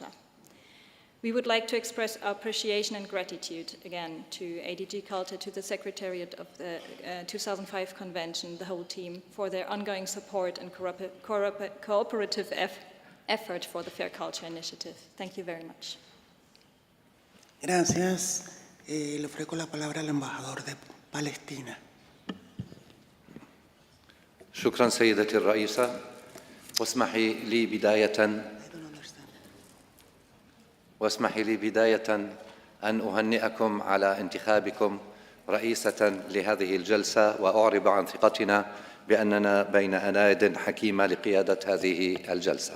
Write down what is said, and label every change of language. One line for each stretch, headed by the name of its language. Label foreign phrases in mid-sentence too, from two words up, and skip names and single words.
English: We would like to express our appreciation and gratitude again to ADG Culture, to the Secretariat of the 2005 Convention, the whole team, for their ongoing support and cooperative effort for the Fair Culture Initiative. Thank you very much.
Spanish: Gracias. Le ofrezco la palabra al embajador de Palestina.
Arabic: شكرا سيدتي الرئيسة. واسمحي لي بداية أن أهنئكم على انتخابكم رئيسة لهذه الجلسة وأعرب عن ثقتنا بأننا بين أياد حكيمة لقيادة هذه الجلسة.